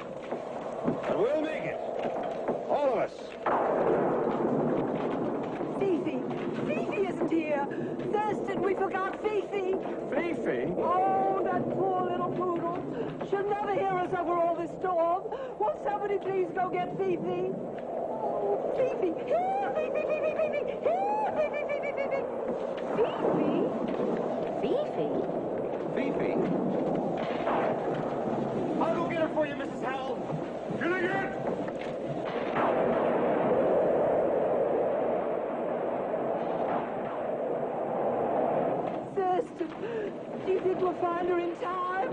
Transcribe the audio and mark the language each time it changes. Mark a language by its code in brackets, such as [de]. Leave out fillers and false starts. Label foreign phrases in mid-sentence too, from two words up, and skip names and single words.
[en] But we'll make it. All of us. Fifi! Fifi isn't here! Thurston, we forgot Fifi! Fifi? Oh, that poor little poodle. She'll never hear us over all this storm. Will somebody please go get Fifi? Oh, Fifi! Here, Fifi, Fifi, Fifi! Here, Fifi, Fifi, Fifi! Fifi? Fifi? Fifi. I'll go get her for you, Mrs. Howell. Gilligan! Thurston, do you think we'll find her in time?